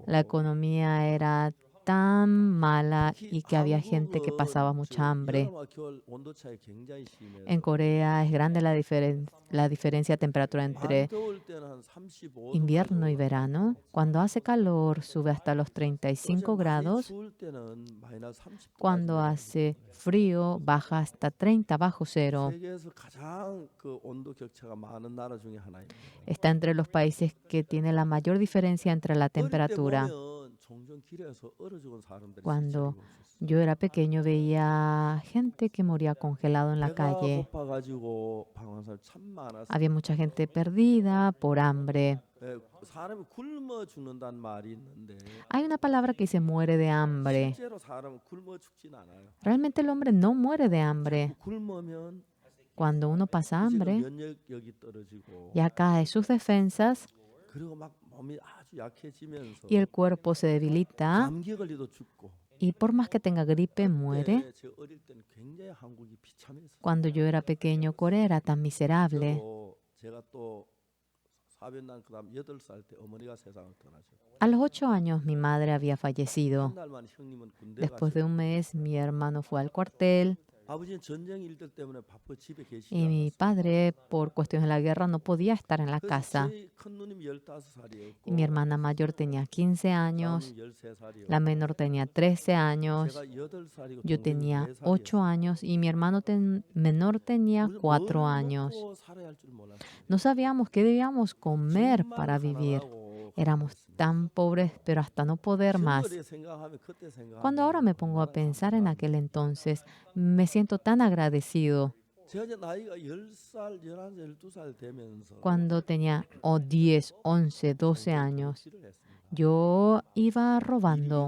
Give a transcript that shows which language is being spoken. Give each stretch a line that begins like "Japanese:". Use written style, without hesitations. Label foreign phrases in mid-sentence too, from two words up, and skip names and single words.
Spanish: La economía era tan mala y que había gente que pasaba mucha hambre.
Korean: 여름과 겨울 온도 차이 굉장히 심해요.
Spanish: En Corea es grande la diferencia de temperatura entre
Korean: 더울 때는 한 35도
Spanish: invierno y verano. Cuando hace calor sube hasta los 35 grados.
Korean: 추울 때는 마이너스 30도.
Spanish: Cuando hace frío baja hasta 30 bajo cero.
Korean: 세계에서 가장 그 온도 격차가 많은 나라 중에 하나입니다.
Spanish: Está entre los países que tiene la mayor diferencia entre la
Korean: 어릴 때
Spanish: temperatura.
Korean: 보면 종종 길에서 얼어 죽은 사람들이
Spanish: Cuando
Korean: 실제로 있었어요.
Spanish: yo era pequeño veía gente que moría congelado en la
Korean: 배가
Spanish: calle.
Korean: 고파가지고 방황한 사람 참 많았어요.
Spanish: Había mucha gente perdida por hambre.
Korean: 사람이 굶어 죽는다는 말이 있는데
Spanish: Hay una palabra que se muere de hambre.
Korean: 실제로 사람은 굶어 죽진 않아요.
Spanish: Realmente el hombre no muere de hambre.
Korean: 굶으면
Spanish: Cuando uno pasa hambre,
Korean: 면역력이 떨어지고
Spanish: ya cae sus defensas
Korean: 그리고 막 몸이 아주 약해지면서
Spanish: y el cuerpo se debilita.
Korean: 감기 걸리도 죽고.
Spanish: Y por más que tenga gripe, muere.
Korean: 그때 제 어릴 때는 굉장히 한국이 비참했어요.
Spanish: Cuando yo era pequeño, Corea era tan miserable.
Korean: 제가 또 사변난 그다음 8살 때 어머니가 세상을 떠나셨고
Spanish: A los 8 años mi madre había fallecido.
Korean: 한 달 만에 형님은 군대
Spanish: Después de
Korean: 가셨고
Spanish: un mes mi hermano fue al cuartel
Korean: 아버지는 전쟁 일들 때문에 바빠 집에 계시지
Spanish: y mi
Korean: 않았어요.
Spanish: padre, por cuestiones de la guerra, no podía estar en la
Korean: 그래서
Spanish: casa.
Korean: 저희 큰 누님이 15살이었고
Spanish: Y mi hermana mayor tenía 15 años,
Korean: 13살이었고
Spanish: la menor tenía 13 años,
Korean: 제가 8살이고
Spanish: yo tenía 8 años y mi hermano menor tenía 4 años.
Korean: 살아야 할 줄 몰랐어요.
Spanish: No sabíamos qué debíamos comer para vivir. Éramos tan pobres, pero hasta no poder más. Cuando ahora me pongo a pensar en aquel entonces, me siento tan agradecido. Cuando tenía 10, 11, 12 años, yo iba robando.